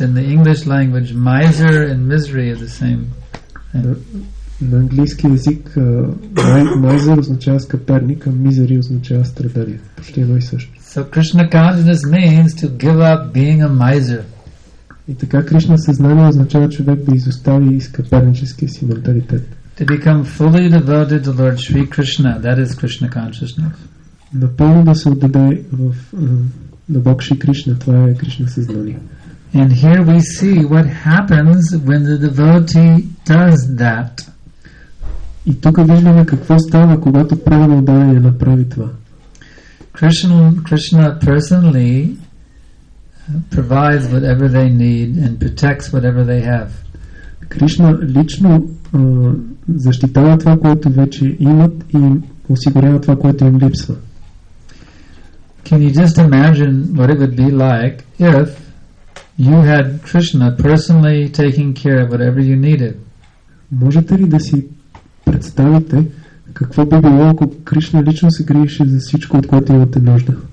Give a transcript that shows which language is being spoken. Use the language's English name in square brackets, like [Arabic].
[English] In the English language, miser and misery are the same. [Bulgarian] На английски език майзер означава скъперник, а мизери означава страдание. Почти едно и също. [English] So Krishna consciousness means to give up being a miser. [Bulgarian] И така Кришна съзнание означава човек да изостави скъперническия си менталитет. [English] To become fully devoted to Lord Shri Krishna, that is Krishna consciousness. [Bulgarian] Напълно да се отдаде на Бог Шри Кришна, това е Кришна съзнание. [English] And here we see what happens when the devotee does that. [Bulgarian] И тук виждаме какво става, когато правилно отдаване направи това. [English] Krishna personally provides whatever they need and protects whatever they have. [Bulgarian] Кришна лично защитава това, което вече имат и осигурява това, което им липсва. [English] Can you just imagine what it would be like if you had Krishna personally taking care of whatever you needed? [Bulgarian] Можете ли да си представите какво би било, ако Кришна лично се грижеше за всичко, от което имате нужда?